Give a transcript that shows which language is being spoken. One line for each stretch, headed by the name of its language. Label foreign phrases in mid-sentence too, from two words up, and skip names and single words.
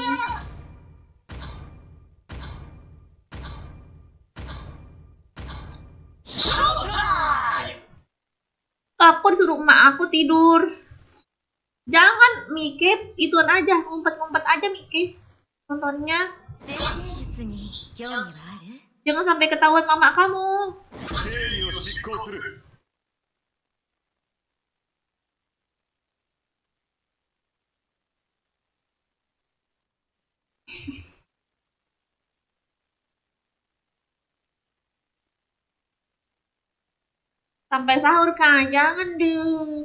Indonesian: Aku disuruh emak aku tidur. Jangan Mike, ituan aja, ngumpet-ngumpet aja Mike. Nontonnya. Jangan sampai ketahuan mama kamu.
Japanese: 正義を執行する。
Indonesian: Sampai sahur kan, jangan dong.